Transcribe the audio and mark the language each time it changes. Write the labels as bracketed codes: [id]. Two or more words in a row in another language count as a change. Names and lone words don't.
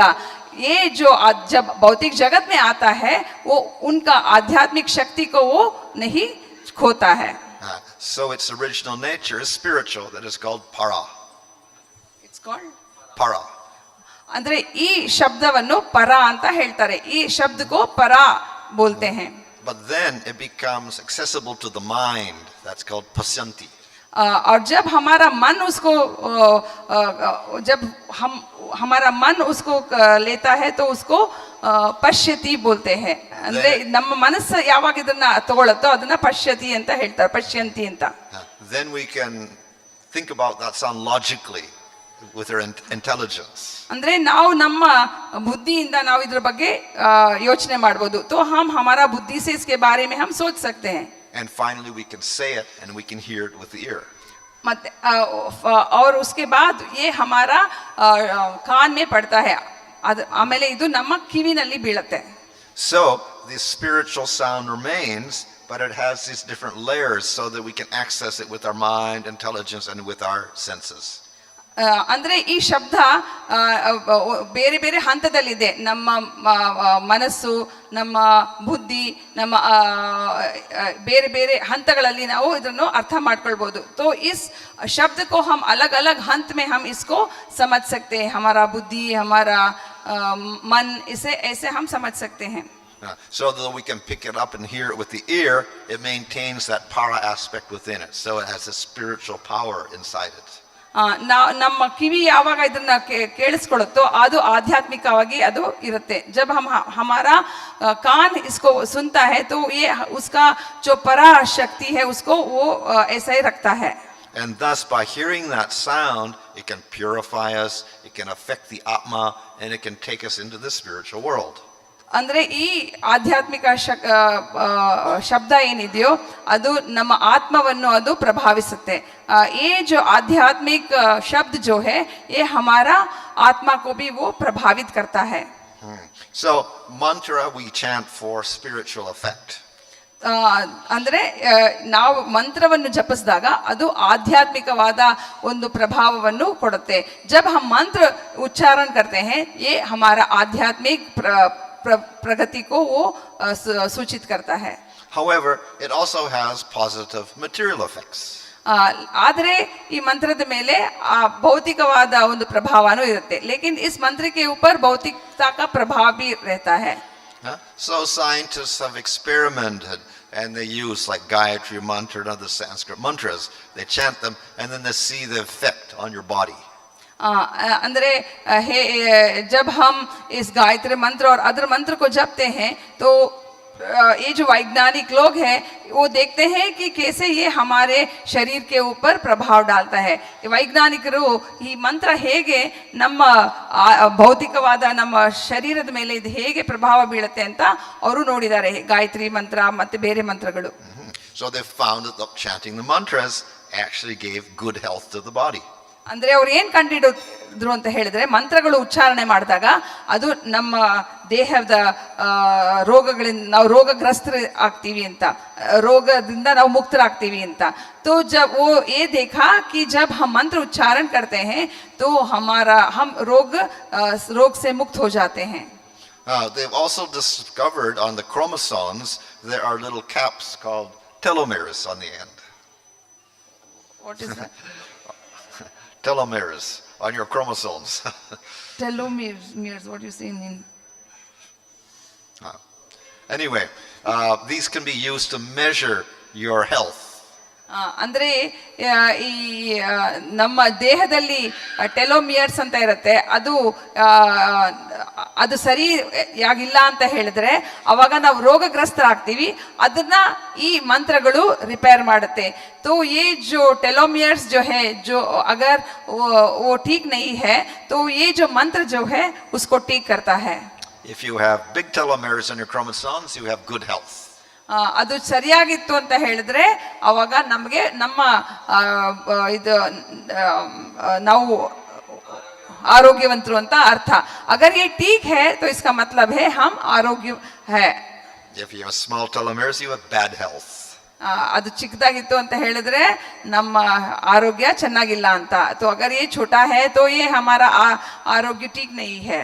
[hi] ये जो जब भौतिक जगत में आता है वो उनका आध्यात्मिक शक्ति को वो नहीं खोता है. [en] So its original nature is spiritual, that is called para. It's called Para. [kn] ಅಂದ್ರೆ ಈ ಶಬ್ದವನ್ನು ಪರ ಅಂತ ಹೇಳ್ತಾರೆ. ಈ ಶಬ್ದಕ್ಕೂ ಪರ [hi] बोलते हैं. [en] But then it becomes accessible to the mind, that's called pasyanti. [hi] और जब हमारा मन उसको जब हमारा मन उसको लेता है तो उसको ಪಶ್ಯತಿ बोलते हैं. [kn] ಅಂದ್ರೆ ನಮ್ಮ ಮನಸ್ಸು ಯಾವಾಗ ಇದನ್ನ ತಗೊಳುತ್ತೋ ಅದನ್ನ ಪಶ್ಯತಿ ಅಂತ ಹೇಳ್ತಾರೆ, ಪಶ್ಯಂತಿ ಅಂತ. [en] Then we can think about that sound logically with our intelligence. [kn] ಅಂದ್ರೆ ನಾವು ನಮ್ಮ ಬುದ್ಧಿಯಿಂದ ನಾವು ಇದ್ರ ಬಗ್ಗೆ ಯೋಚನೆ ಮಾಡಬಹುದು. [hi] तो हम हमारा बुद्धि से इसके बारे में हम सोच सकते हैं. [en] And finally we can say it and we can hear it with the ear. [hi] ಮತ್ತೆ और उसके बाद ये हमारा कान में पड़ता है, [kn] ಆಮೇಲೆ ಇದು ನಮ್ಮ ಕಿವಿನಲ್ಲಿ ಬೀಳುತ್ತೆ. [en] So the spiritual sound remains, but it has these different layers so that we can access it with our mind, intelligence, and with our senses. [kn] ಅಂದ್ರೆ ಈ ಶಬ್ದ ಬೇರೆ ಬೇರೆ ಹಂತದಲ್ಲಿದೆ. ನಮ್ಮ ಮನಸ್ಸು, ನಮ್ಮ ಬುದ್ಧಿ, ನಮ್ಮ ಬೇರೆ ಬೇರೆ ಹಂತಗಳಲ್ಲಿ ನಾವು ಇದನ್ನು ಅರ್ಥ ಮಾಡ್ಕೊಳ್ಬಹುದು. [hi] तो इस शब्द को हम अलग अलग हंत में हम इसको समझ सकते हैं. हमारा बुद्धि, हमारा मन, इसे ऐसे हम समझ सकते हैं. [en] So that we can pick it up and hear it with the ear, it maintains that para aspect within it. So it has a spiritual power inside it. [kn] ನಮ್ಮ ಕಿವಿ ಯಾವಾಗ ಇದನ್ನ ಕೇಳಿಸ್ಕೊಳ್ಳುತ್ತೋ ಅದು ಆಧ್ಯಾತ್ಮಿಕವಾಗಿ ಅದು ಇರುತ್ತೆ. [hi] जब हम हमारा कान इसको सुनता है तो ये उसका जो परा शक्ति है उसको वो ऐसा ही रखता है. [en] And thus by hearing that sound, it can purify us, it can affect the atma, and it can take us into the spiritual world. [kn] ಅಂದ್ರೆ ಈ ಆಧ್ಯಾತ್ಮಿಕ ಶಬ್ದ ಏನಿದೆಯೋ ಅದು ನಮ್ಮ ಆತ್ಮವನ್ನು ಅದು ಪ್ರಭಾವಿಸುತ್ತೆ. [hi] ये जो आध्यात्मिक शब्द जो है ये हमारा आत्मा को भी वो प्रभावित करता है. [en] So mantra we chant for spiritual effect. [kn] ಅಂದ್ರೆ ನಾವು ಮಂತ್ರವನ್ನು ಜಪಿಸಿದಾಗ ಅದು ಆಧ್ಯಾತ್ಮಿಕವಾದ ಒಂದು ಪ್ರಭಾವವನ್ನು ಕೊಡುತ್ತೆ. [hi] जब हम मंत्र उच्चारण करते हैं ये हमारा आध्यात्मिक प्रगति को वो सूचित करता है. [en] However, it also has positive material effects. [kn] ಆದರೆ ಈ ಮಂತ್ರದ ಮೇಲೆ ಭೌತಿಕವಾದ ಒಂದು ಪ್ರಭಾವನೂ ಇರುತ್ತೆ. [hi] लेकिन इस मंत्र के ऊपर भौतिकता का प्रभाव भी रहता है. [en] So scientists have experimented and they use like Gayatri mantra and other Sanskrit mantras. They chant them and then they see the effect on your body. [hi] ಅಂದ್ರೆ जब हम इस गायत्री मंत्र और अदर मंत्र को जपते हैं तो ये जो वैज्ञानिक लोग हैं वो देखते हैं कि कैसे ये हमारे शरीर के ऊपर प्रभाव डालता है. [kn] ವೈಜ್ಞಾನಿಕರು ಈ ಮಂತ್ರ ಹೇಗೆ ನಮ್ಮ ಭೌತಿಕವಾದ ನಮ್ಮ ಶರೀರದ ಮೇಲೆ ಇದು ಹೇಗೆ ಪ್ರಭಾವ ಬೀಳುತ್ತೆ ಅಂತ ಅವರು ನೋಡಿದ್ದಾರೆ, ಗಾಯತ್ರಿ ಮಂತ್ರ ಮತ್ತೆ ಬೇರೆ ಮಂತ್ರಗಳು. [en] So they found that chanting the mantras actually gave good health to the body. [kn] ಅಂದ್ರೆ ಅವ್ರು ಏನ್ ಕಂಡಿಡಿದ್ರು ಅಂತ ಹೇಳಿದ್ರೆ, ಮಂತ್ರಗಳು ಉಚ್ಚಾರಣೆ ಮಾಡಿದಾಗ ಅದು ನಮ್ಮ ದೇಹದ ರೋಗಗಳಿಂದ ನಾವು ರೋಗಗ್ರಸ್ತರ ಆಗ್ತೀವಿ ಅಂತ, ರೋಗದಿಂದ ನಾವು ಮುಕ್ತರಾಗ್ತೀವಿ ಅಂತ. [hi] तो जब वो ये देखा कि जब हम मंत्र उच्चारण करते हैं तो हम रोग से मुक्त हो जाते हैं. [en] They've also discovered on the chromosomes there are little caps called telomeres on the end. What is that? Telomeres on your chromosomes. Telomeres, what do you say in? Anyway, these can be used to measure your health. [kn] ಅಂದ್ರೆ ಈ ನಮ್ಮ ದೇಹದಲ್ಲಿ ಟೆಲೋಮಿಯರ್ಸ್ ಅಂತ ಇರುತ್ತೆ, ಅದು ಸರಿಯಾಗಿಲ್ಲ ಅಂತ ಹೇಳಿದ್ರೆ ಅವಾಗ ನಾವು ರೋಗಗ್ರಸ್ತರಾಗ್ತೀವಿ. ಅದನ್ನ ಈ ಮಂತ್ರಗಳು ರಿಪೇರ್ ಮಾಡುತ್ತೆ. [hi] तो ये जो टेलोमियर्स जो है, जो अगर वो ठीक नहीं है तो ये जो मंत्र जो है उसको ठीक करता है. [en] If you have big telomeres on your chromosomes, you have good health. [kn] ಅದು ಸರಿಯಾಗಿತ್ತು ಅಂತ ಹೇಳಿದ್ರೆ ಅವಾಗ ನಮಗೆ ನಮ್ಮ ಇದು ನಾವು ಆರೋಗ್ಯವಂತರು ಅಂತ ಅರ್ಥ. [hi] अगर ये ठीक है तो इसका मतलब है हम आरोग्य है. [en] If you have small telomeres, you have bad health. [kn] ಅದು ಚಿಕ್ಕದಾಗಿತ್ತು ಅಂತ ಹೇಳಿದ್ರೆ ನಮ್ಮ ಆರೋಗ್ಯ ಚೆನ್ನಾಗಿಲ್ಲ ಅಂತ. [hi] तो अगर ये छोटा है तो ये हमारा आरोग्य ठीक नहीं है.